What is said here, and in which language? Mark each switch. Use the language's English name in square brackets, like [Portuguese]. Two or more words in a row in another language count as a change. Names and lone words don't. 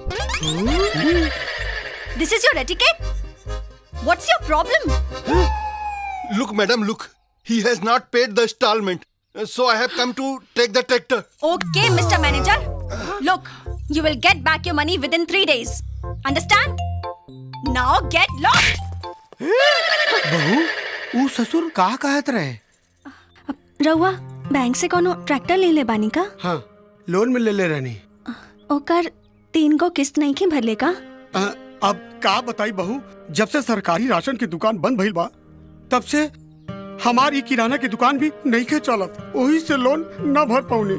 [English] This is your etiquette? What's your problem? Look, madam, look. He has not paid the installment, so I have come to take the tractor. Okay, Mr. Manager. Look, you will get back your money within 3 days. Understand? Now get lost. [Bhojpuri] बहू वो ससुर का कहत रहे? रउआ बैंक से कोनो ट्रैक्टर ले ले बानी का? हाँ लोन में ले रहनी। ओकर 3 गो किस्त नहीं की भरले का? अब का बताई बहू जब से सरकारी राशन की दुकान बंद भइल बा तब से हमारी किराना की दुकान भी नहीं के चलत वही से लोन न भर पाऊनी।